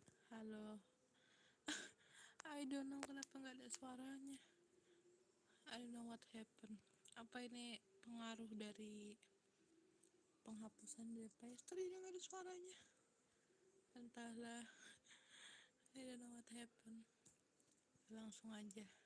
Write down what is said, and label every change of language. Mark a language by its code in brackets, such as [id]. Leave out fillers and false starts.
[id] Halo. [en] I don't know [id] kenapa nggak ada suaranya. [en] I don't know what happened. [id] Apa ini pengaruh dari penghapusan dari playstore ini nggak ada suaranya? Entahlah. [en] I don't know what happened. [id] Langsung aja.